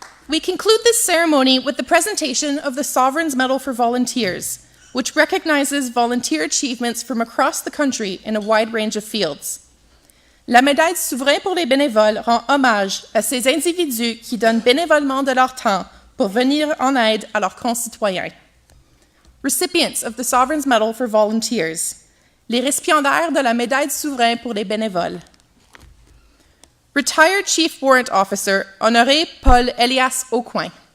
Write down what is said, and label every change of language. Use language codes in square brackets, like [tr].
[en] We conclude this ceremony with the presentation of the Sovereign's Medal for Volunteers, which recognizes volunteer achievements from across the country in a wide range of fields. [fr] La médaille Souverain pour les bénévoles rend hommage à ces individus qui donnent bénévolement de leur temps pour venir en aide à leurs concitoyens. [en] Recipients of the Sovereign's Medal for Volunteers. [fr] Les récipiendaires de la médaille Souverain pour les bénévoles. [en] Retired Chief Warrant Officer, Honoré Paul Elias Aucoin.